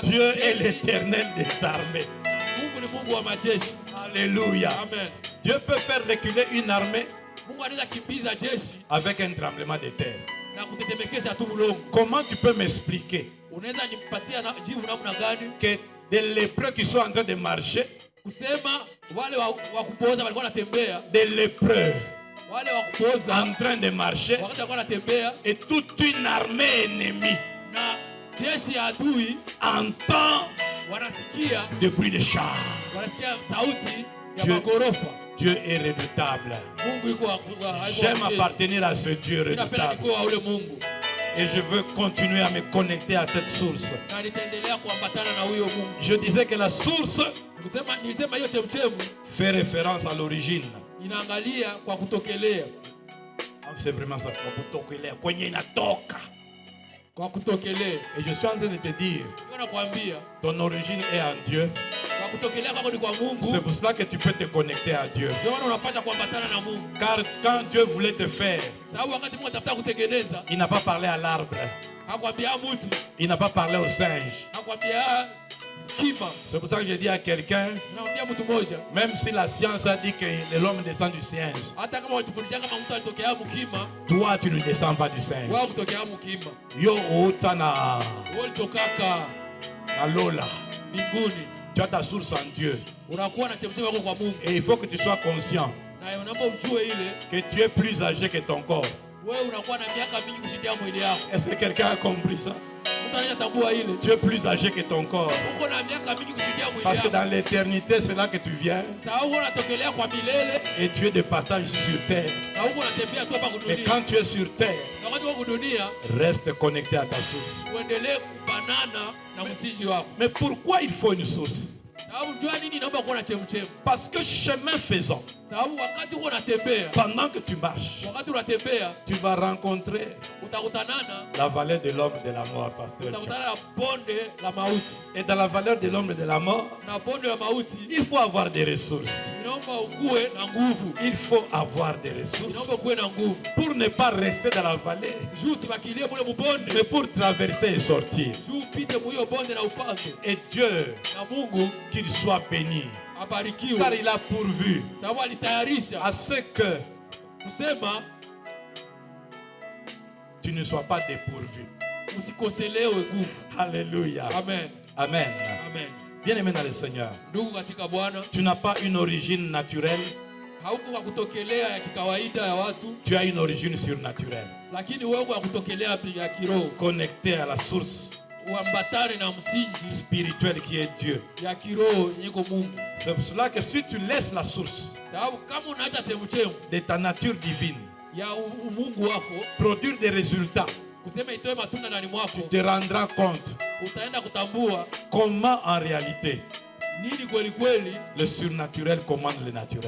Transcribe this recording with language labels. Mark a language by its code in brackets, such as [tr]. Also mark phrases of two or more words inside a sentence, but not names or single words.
[fr] Dieu est [sw] jeshi. [fr] l'éternel des armées. [sw] Mungu ni Mungu wa majeshi. [fr] Alléluia. Amen. Dieu peut faire reculer une armée [sw] Mungu anaweza kimbiza jeshi [fr] avec un tremblement de terre. [sw] na kutetemekesha tu mlongo. [fr] Comment tu peux m'expliquer [sw] Unaweza nimpatia jibu namna gani? [fr] que des lépreux qui sont en train de marcher, [sw] Kusema wale wa kupoza walikuwa wanatembea, [fr] des lépreux [sw] wale wa kupoza [fr] en train de marcher, [sw] wakati walikuwa wanatembea [fr] et toute une armée ennemie [sw] na jeshi ya adui [fr] entend [sw] wanasikia, [fr] des bruits de chars. [sw] wanasikia sauti ya [fr] Dieu- [sw] magorofa. [fr] Dieu est redoutable. [sw] Mungu yuko [fr] J'aime appartenir à ce Dieu [sw] Ninapenda [fr] redoutable. [sw] nikuwe wa ule Mungu [fr] Et je veux continuer à me connecter à cette source. [sw] na nitaendelea kuambatana na huyo Mungu. [fr] Je disais que la source [sw] Nilisema hiyo chemchemu [fr] fait référence à l'origine. [sw] inaangalia kwa kutokelea, [fr] C'est vraiment ça. [sw] Kwenye inatoka. kwa kutokelea. [fr] Et je suis en train de te dire, [sw] Niko nakwambia [fr] ton origine est en Dieu. [sw] kwa kutokelea kwako ni kwa [fr] C'est [sw] Mungu, [fr] pour cela que tu peux te connecter à Dieu. [sw] ndio maana unapaswa kuambatana na Mungu, [fr] Car quand Dieu voulait te faire, [sw] sababu wakati Mungu atafuta kutengeneza, [fr] il n'a pas parlé à l'arbre. [sw] hakwambia muti, [fr] Il n'a pas parlé au singe. [sw] hakwambia kima. [fr] C'est pour ça que j'ai dit à quelqu'un, [sw] Naambia mtu mmoja, [fr] même si la science a dit que l'homme descend du singe, [sw] hata kama watufundisha kama mtu alitokea mkima, [fr] toi tu ne descends pas du singe. [sw] wao kutokea mkima, [ln] Yo utana [sw] wao litokaka [ln] alola. [sw] mbinguni. [fr] Tu as ta source en Dieu. [sw] Unakuwa na chemchemi yako kwa Mungu, [fr] Et il faut que tu sois conscient [sw] na unaomba ujue ile [fr] que tu es plus âgé que ton corps. [sw] wewe unakuwa na miaka mingi kushindia mwili yako. [fr] Est-ce que quelqu'un a compris ça? [sw] Mtu anaweza tambua ile [fr] Tu es plus âgé que ton corps. [sw] uko na miaka mingi kushindia mwili [fr] Parce que [sw] yako, [fr] dans l'éternité, c'est là que tu viens [sw] sababu unatokelea kwa milele [fr] et tu es de passage ici sur terre. [sw] na huko unatembea tu hapa [fr] Et [sw] kudunia. [fr] quand tu es sur terre, [sw] Na wakati wako dunia, [fr] reste connecté à ta source. [sw] uendelee kubanana na msingi wako. [fr] Mais pourquoi il faut une source? [sw] Sababu jua nini naomba kuwa na chemchemi? [fr] Parce que chemin faisant, [sw] Sababu wakati uko unatembea, [fr] pendant que tu marches, [sw] wakati unatembea [fr] tu vas rencontrer [sw] utakutanana [fr] la vallée de l'homme de la mort, pasteur. [sw] utakutana na bonde la mauti, [fr] Et dans la vallée de l'homme de la mort, [sw] na bonde la mauti [fr] il faut avoir des ressources. [sw] inaomba ukuwe na nguvu, [fr] Il faut avoir des [sw] inaomba [fr] ressources [sw] ukuwe na nguvu [fr] pour ne pas rester dans la vallée, [sw] juu usibakilie mule mubonde, [fr] mais pour traverser et sortir. [sw] juu upite muhiyo bonde na upande. [fr] Et Dieu, [sw] Na Mungu [fr] qu'il soit béni, [sw] abarikiwe, [fr] car il a pourvu [sw] sababu alitayarisha [fr] à ce que [sw] kusema [fr] tu ne sois pas dépourvu. [sw] usikoselewe nguvu. [fr] Alléluia. Amen. Amen. Amen. Bien-aimé dans le Seigneur, [sw] Ndugu katika Bwana, [fr] tu n'as pas une origine naturelle, [sw] hauko kwa kutokelea ya kikawaida ya watu, [fr] tu as une origine surnaturelle. [sw] lakini wewe kwa kutokelea ya kiroho. [fr] Connecté à la source spirituel qui est Dieu. C'est pour cela que si tu laisses la source de ta nature divine produire des résultats, tu te rendras compte comment en réalité le surnaturel commande le naturel.